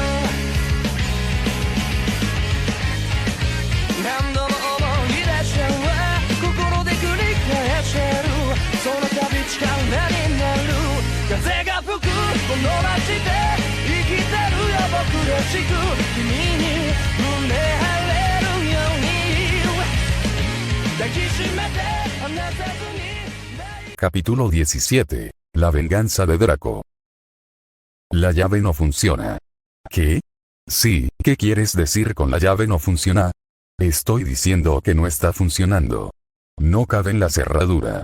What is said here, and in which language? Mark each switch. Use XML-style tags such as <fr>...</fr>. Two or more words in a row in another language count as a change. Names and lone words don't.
<ja>何度も思い出しちゃう心で繰り返してるその度力になる風が吹くこの街で生きてるよ僕らしく君に胸張れるように抱きしめて離さずに</ja> <es>Capítulo 17. La venganza de Draco. La llave no funciona. ¿Qué? Sí, ¿qué quieres decir con la llave no funciona? Estoy diciendo que no está funcionando. No cabe en la cerradura.</es>